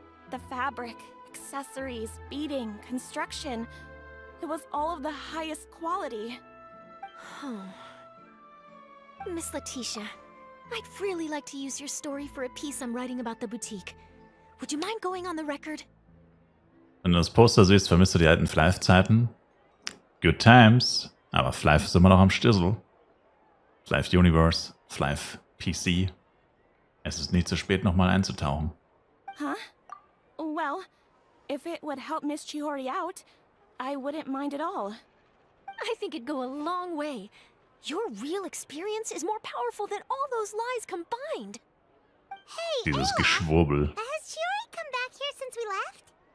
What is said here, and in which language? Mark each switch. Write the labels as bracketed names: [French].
[English] The fabric, accessories, beading, construction. It was all of the highest quality. Miss Letitia, I'd really like to use your story for a piece I'm writing about the boutique. Would you mind going on the record? [German] Wenn du das Poster siehst, vermisst du die alten Flife-Zeiten. [English] Good times, [German] aber Flife ist immer noch am Stissel. Flife Universe, Flife PC. Es ist nie zu spät, nochmal einzutauchen. [English] Huh? Well, if it would help Miss Chiori out, I wouldn't mind at all. I think it'd go a long way. Your real experience is more powerful than all those lies combined. Hey, [German] Dieses [English] Ayla, [German] Geschwurbel. [English] has Chiori come back here since we left?